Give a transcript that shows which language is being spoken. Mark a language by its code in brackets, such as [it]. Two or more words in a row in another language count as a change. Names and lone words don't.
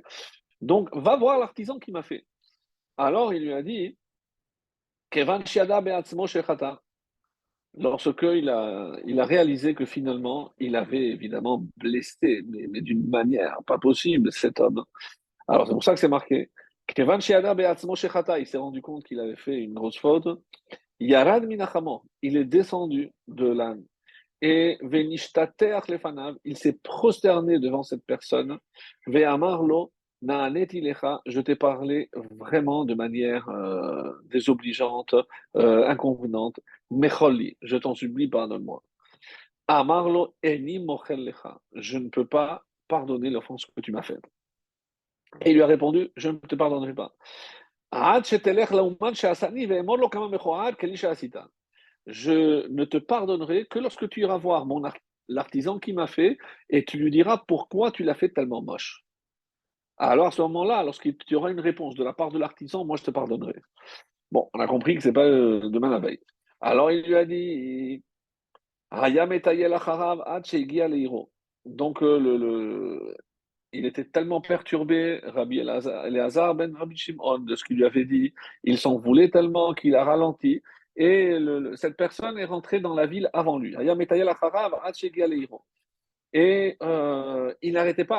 [fr] Donc, va voir l'artisan qui m'a fait. Alors, il lui a dit, [he] כיון שידע בעצמו שחטא. [fr] Lorsque il a réalisé que finalement, il avait évidemment blessé, mais d'une manière pas possible, cet homme. Alors, c'est pour ça que c'est marqué. [he] כיון שידע בעצמו שחטא, [fr] il s'est rendu compte qu'il avait fait une grosse faute. [he] ירד מחמורו, [fr] il est descendu de l'âne. Et [he] ונשתטח לפניו, [fr] il s'est prosterné devant cette personne. [he] ואמר לו, נעניתי לך, [fr] je t'ai parlé vraiment de manière désobligeante, inconvenante. Mecholi, je t'en supplie, pardonne-moi. [he] אמר לו איני מוחל לך, [fr] je ne peux pas pardonner l'offense que tu m'as faite. Et il lui a répondu, je ne te pardonnerai pas. [he] עד שתלך לאומן שעשאני ואמור לו כמה מכוער כלי שעשית. [fr] Je ne te pardonnerai que lorsque tu iras voir l'artisan qui m'a fait et tu lui diras pourquoi tu l'as fait tellement moche. Alors à ce moment-là, lorsqu'il y aura une réponse de la part de l'artisan, moi je te pardonnerai. Bon, on a compris que c'est pas demain la veille. Alors il lui a dit, [he] היה מטייל אחריו עד שהגיע לעירו. [fr] Donc il était tellement perturbé, Rabbi Elazar ben Rabbi Shimon, de ce qu'il lui avait dit. Il s'en voulait tellement qu'il a ralenti. Et cette personne est rentrée dans la ville avant lui. Et il n'arrêtait pas.